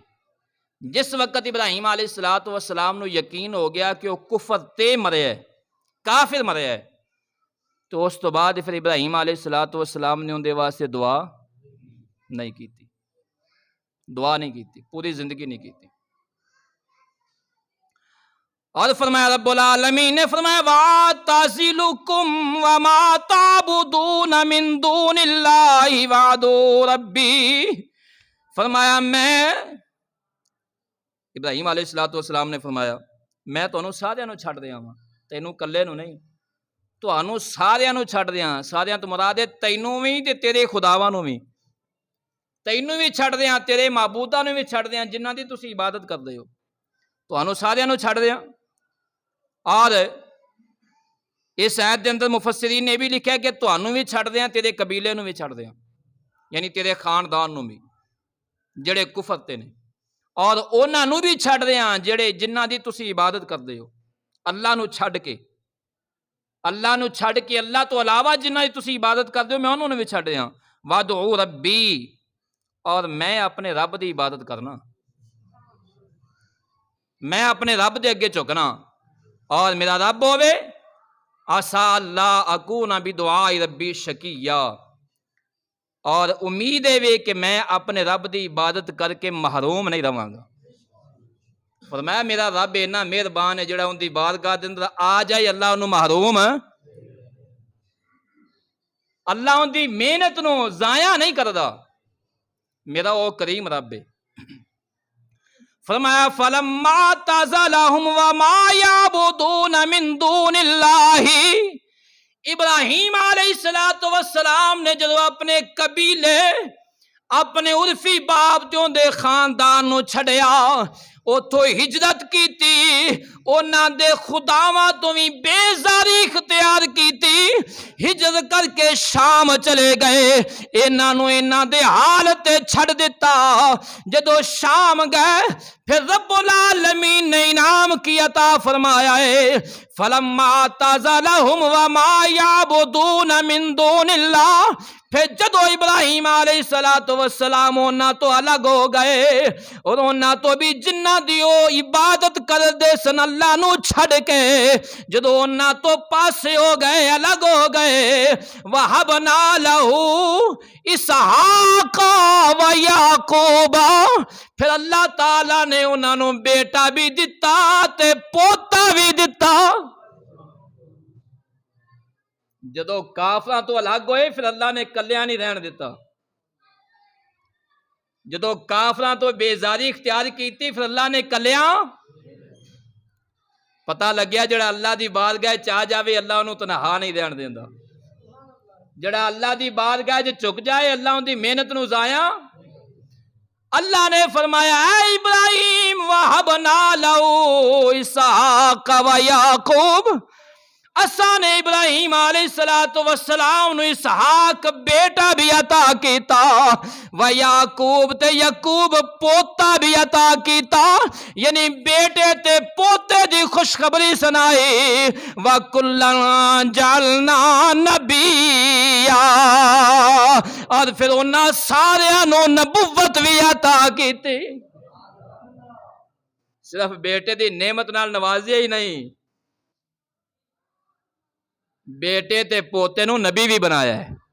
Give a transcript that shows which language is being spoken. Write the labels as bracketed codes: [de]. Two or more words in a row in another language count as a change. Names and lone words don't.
[pa] جس وقت ابراہیم علیہ السلام نو یقین ہو گیا کہ وہ کفر تے مریا ہے، کافر مریا ہے، تو اس تو بعد پھر ابراہیم علیہ السلام نے ان دے واسطے دعا نہیں کیتی، دعا نہیں کیتی، پوری زندگی نہیں کیتی. اور فرمایا رب العالمین نے فرمایا [ar] وَاعْتَزِلُكُمْ وَمَا تَعْبُدُونَ مِن دُونِ اللَّهِ وَأَدْعُو رَبِّي، [pa] فرمایا میں ابراہیم علیہ السلام نے فرمایا میں تانوں سارے نوں چھڈ دیاں واں، تینوں کلے نوں نہیں، تانوں سارے نوں چھڈ دیاں، سارے تو مراد ہے تینوں وی تے تیرے خداواں نوں وی، تینوں بھی چھڈ دیاں، تیرے معبوداں نوں بھی چھڈ دیاں جنہاں دی تسی عبادت کردے ہو، تانوں سارے نوں چھڈ دیاں۔ اور اس آیت دے اندر مفسرین نے بھی لکھا ہے کہ تانوں بھی چھڈ دیاں، تیرے قبیلے نوں بھی چھڈ دیاں، یعنی تیرے خاندان نوں بھی جڑے کفر تے نے، اور انہاں نوں بھی چھڈ دیاں جڑے جنہاں دی تسی عبادت کردے ہو، اللہ نوں چھڈ کے، اللہ نوں چھڈ کے، اللہ تو علاوہ جنہاں دی تسی عبادت کردے ہو میں انہاں نوں بھی چھڈ دیاں۔ [ar] وَادْعُو رَبِّی، [pa] اور میں اپنے رب دی عبادت کرنا، میں اپنے رب دے اگے جھکنا، اور میرا رب ہوے [ar] عسیٰ اللہ اکون بدعاء ربی شقیّا، [pa] اور امید ہے وے کہ میں اپنے رب دی عبادت کر کے محروم نہیں رہاں گا۔ فرمایا میرا رب اینا مہربان ہے جڑا ان دی بارگاہ دے اندر آ جائے اللہ انہوں محروم، اللہ ان دی محنت نو ضائع نہیں کردا، میرا وہ کریم رب ہے۔ [ar] فرمایا فَلَمَّا اعْتَزَلَهُمْ وَمَا يَعْبُدُونَ مِن دُونِ اللَّهِ، [pa] ابراہیم علیہ السلام نے جدو اپنے قبیلے، اپنے عرفی باپ جو دے خاندان نو چھڑیا، اتھو ہجرت کیتی، انہاں دے خداواں تو بھی بیزاری اختیار کیتی، ہجرت کر کے شام چلے گئے، انہاں نو انہاں دے حالت چھڑ دیتا، جدو شام گئے پھر رب العالمین نے انعام کی عطا فرمایا ہے [ar] فَلَمَّا اعْتَزَلَهُمْ وَمَا يَعْبُدُونَ مِن دُونِ اللَّهِ، [pa] پھر جدو ابراہیم علیہ السلام انہاں تو الگ ہو گئے، اور انہاں تو بھی جنہ دیو عبادت کر دے سن اللہ نو چھڑ کے، جدو انہاں تو پاسے ہو گئے، الگ ہو گئے، [ar] وَهَبْنَا لَهُ إِسْحَاقَ وَيَعْقُوبَ، [pa] پھر اللہ تعالیٰ نے انہاں نو بیٹا بھی دتا تے پوتا بھی دتا۔ جدو کافراں تو الگ ہوئے پھر اللہ نے کلیاں نہیں رہن دیتا، جدو کافراں تو بیزاری اختیار کیتی پھر اللہ نے کلیاں، پتہ لگیا جڑا اللہ دی بارگاہ چاہ جاوے اللہ انہوں تنہا نہیں رہن دیندا، جڑا اللہ دی بارگاہ چک جائے اللہ ان دی محنت نو ضائع۔ اللہ نے فرمایا اے ابراہیم [ar] وَهَبْنَا لَهُ إِسْحَاقَ وَيَعْقُوبَ، [pa] اساں نے ابراہیم علیہ السلام نو اسحاق بیٹا بھی عطا کیتا، وَيَعْقُوب تے یعقوب پوتا بھی عطا کیتا، یعنی بیٹے تے پوتے دی خوشخبری سنائی، [ar] وَكُلًّا جَعَلْنَا نَبِيًّا، [pa] اور پھر انہاں سارے نو نبوت بھی عطا کیتی، صرف بیٹے دی نعمت نال نوازیا ہی نہیں، بیٹے تے پوتے نو نبی بھی بنایا ہے۔